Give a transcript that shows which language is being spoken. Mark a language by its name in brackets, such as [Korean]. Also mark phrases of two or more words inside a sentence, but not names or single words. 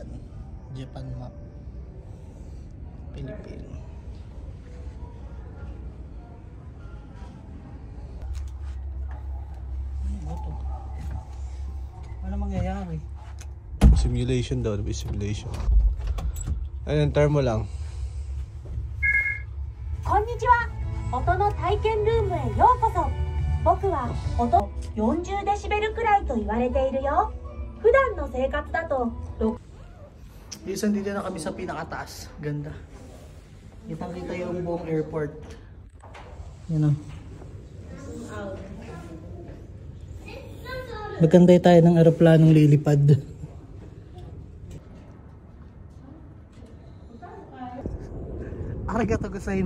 [English] Japan map. Philippines. [Filipino] Ano to? Ano mangyayari? Simulation daw, simulation. Ayun, termo lang. [Japanese] こんにちは。音の体験ルームへようこそ。僕は音40デシベルくらいと言われているよ。普段の生活だと [Filipino] Isang dito na kami sa pinakataas. Ganda. Kitang-kita yung buong airport. Yan o. Magkantay tayo ng aeroplanong lilipad. [Japanese] ありがとうございます.